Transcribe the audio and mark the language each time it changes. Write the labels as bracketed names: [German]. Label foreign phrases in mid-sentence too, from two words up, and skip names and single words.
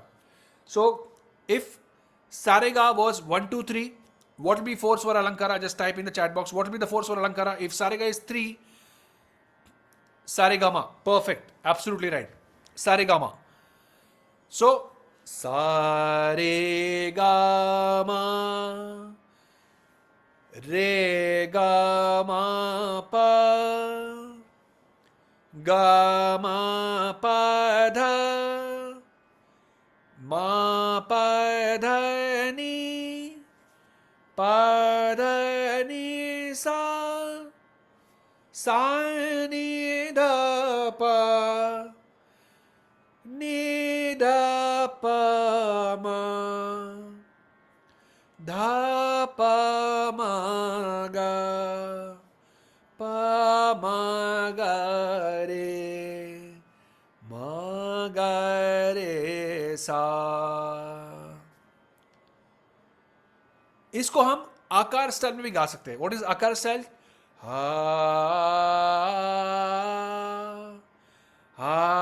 [English] So if sarega was 1 2 3, what will be 4 [Hindi] स्वर अलंकार? [English] Just type in the chat box what will be the 4 [Hindi] स्वर अलंकार. [English] If sarega is 3, saregama, perfect, absolutely right, saregama. [Hindi] So saregama re ga ma pa ga ma pa dha ma pa dha ni pa dha ni sa ni dha pa ni dha pa ma dha pa ma ga pa ma ga re सा. इसको हम आकार स्टाइल में भी गा सकते हैं. [English] what is aakar style? हा हा